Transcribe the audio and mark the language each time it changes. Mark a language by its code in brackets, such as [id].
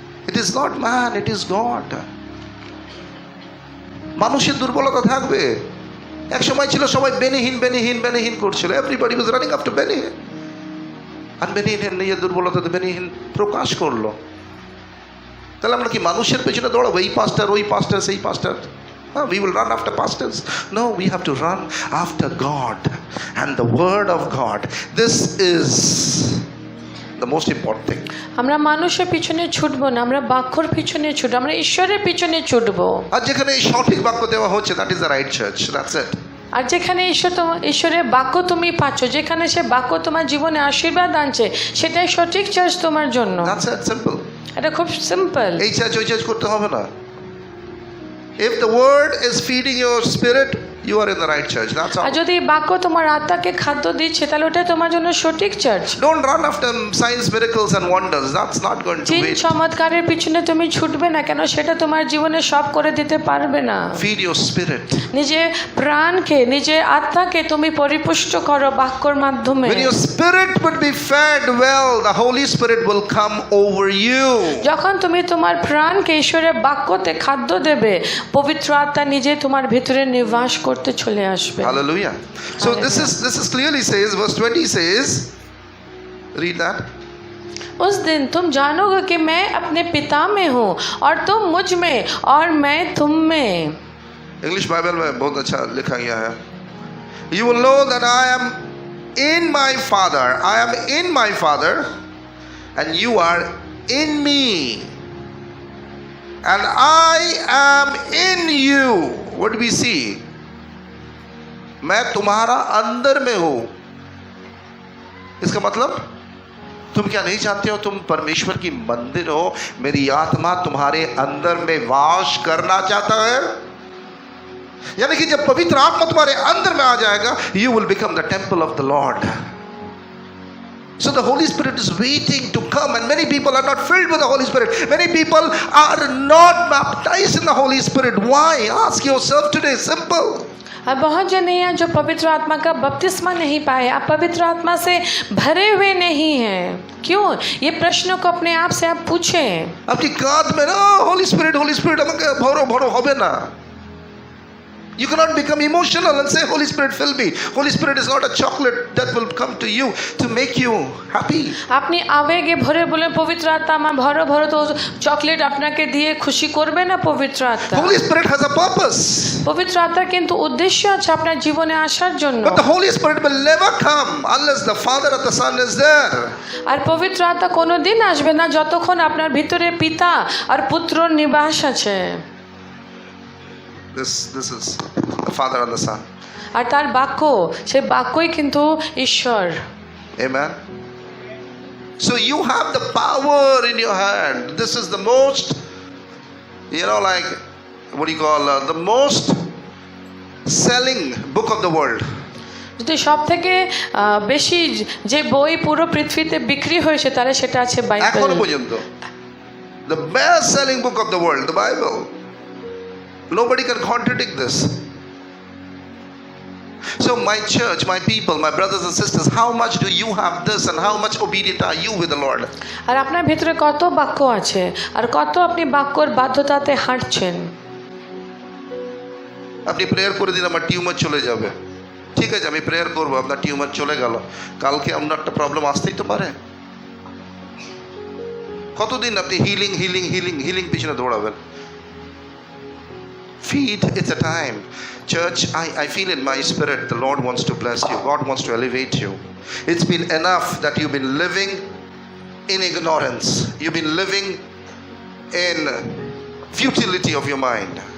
[en] It is not man, it is God. [bn] মানুষের দুর্বলতা থাকবে। এক সময় ছিল সবাই বেনিহীন করছিল, [en] everybody was running after [bn] বেনিহীন, আর বেনিহীন নিজের দুর্বলতাতে বেনিহীন প্রকাশ করলো। তাহলে আমরা কি মানুষের পেছনে দৌড়াবো? এই পাস্টার, ওই পাস্টার, সেই পাস্টার? [en] We will run after pastors. No, we have to run after God and the word of God. This is the most important thing. [bn] আমরা মানুষের পিছনে ছুটবো না, আমরা বাক্যর পিছনে ছুটবো, আমরা ঈশ্বরের পিছনে ছুটবো। আর যেখানে এই সঠিক বাক্য দেওয়া হচ্ছে, [en] that is the right church. That's it. [bn] আর যেখানে ঈশ্বরের বাক্য তুমি পাচ্ছ, যেখানে সে বাক্য তোমার জীবনে আশীর্বাদ আনছে, সেটাই সঠিক চার্চ তোমার জন্য। [en] That's it, simple. [bn] এটা খুব সিম্পল। এই চার্চ ওই চার্চ করতে হবে না। [en] If the word is feeding your spirit, you are in the right church. That's all. [bn] আর যদি বাক্য তোমার আত্মাকে খাদ্য দিচ্ছে, তাহলে ওটা তোমার জন্য সঠিক church. [en] Don't run after signs, miracles and wonders. That's not going to chin wait. [bn] চমৎকারের পিছনে তুমি ছুটবে না কেন? সেটা তোমার জীবনে সব করে দিতে পারবে না। [en] Feed your spirit. [bn] নিজের প্রাণকে, নিজের আত্মাকে তুমি পরিপুষ্ট করো বাক্যর মাধ্যমে। [en] When your spirit would be fed well, the Holy Spirit will come over you. [bn] যখন তুমি তোমার প্রাণকে ঈশ্বরের বাক্যতে খাদ্য দেবে, পবিত্র আত্মা নিজে তোমার ভিতরে নিবাস করতে চলে আসবে। [en] Hallelujah. So this is clearly says, verse 20 says, read that. [hi] उस दिन तुम जानोगे कि मैं अपने पिता में हूँ और तुम मुझ में और मैं तुम में। इंग्लिश बाइबल में बहुत अच्छा लिखा गया है, [en] you will know that I am in my Father, I am in my Father and you are in me and I am in you. What do we see? [hi] मैं तुम्हारा अंदर में हूं। इसका मतलब तुम क्या नहीं जानते हो तुम परमेश्वर की मंदिर हो? मेरी आत्मा तुम्हारे अंदर में वास करना चाहता है। यानी कि जब पवित्र आत्मा तुम्हारे अंदर में आ जाएगा, [en] you will become the temple of the Lord. So the Holy Spirit is waiting to come, and many people are not filled with the Holy Spirit. Many people are not baptized in the Holy Spirit. Why? Ask yourself today. Simple. [hi] और बहुत जन हैं जो पवित्र आत्मा का बपतिस्मा नहीं पाए, आप पवित्र आत्मा से भरे हुए नहीं हैं। क्यों? ये प्रश्नों को अपने आप से आप पूछें। आपकी कान में ना होली स्पिरिट [bn] আমাকে ভরো ভরো হবে না। [en] You cannot become emotional and say, Holy Spirit, fill me. Holy Spirit is not a chocolate that will come to you to make you happy. [bn] আপনি আবেগে ভরে বলে পবিত্র আত্মা আমার ভরো ভরো, তো চকলেট আপনাকে দিয়ে খুশি করবে না পবিত্র আত্মা। [en] Holy Spirit has a purpose. [bn] পবিত্র আত্মার কিন্তু উদ্দেশ্য আছে আপনার জীবনে আসার জন্য। [en] But the Holy Spirit will never come unless the Father or the Son is there. [bn] আর পবিত্র আত্মা কোনোদিন আসবে না যতক্ষণ আপনার ভিতরে পিতা আর পুত্রর নিবাস আছে। [en] This is the Father and the Son. [bn] আর তার বাক্য, সেই বাক্যই কিন্তু ঈশ্বর। [en] Amen. So you have the power in your hand. This is the most, like, what do you call, the most selling book of the world. [bn] যদি সব থেকে বেশি যে বই পুরো পৃথিবীতে বিক্রি হয়েছে তাহলে সেটা আছে বাইবেল। এখনো পর্যন্ত [en] the best selling book of the world, the Bible. Nobody can contradict this. So my church, my people, my brothers and sisters, how much do you have this and how much obedient are you with the Lord? [bn] আর আপনার ভিতরে কত বাক্য আছে আর কত আপনি বাক্যর বাধ্যতাতে হাঁটছেন? আপনি prayer করে দিন আমার টিউমার চলে যাবে, ঠিক আছে, আমি প্রেয়ার করবো, আপনার টিউমার চলে গেল, কালকে আপনার একটা প্রবলেম আসতেই তো পারে। কতদিন আপনি হিলিং হিলিং হিলিং হিলিং পিছনে দৌড়াবেন? [en] Feed, it's a time. Church, I feel in my spirit the Lord wants to bless you. God wants to elevate you. It's been enough that you've been living in ignorance. You've been living in futility of your mind.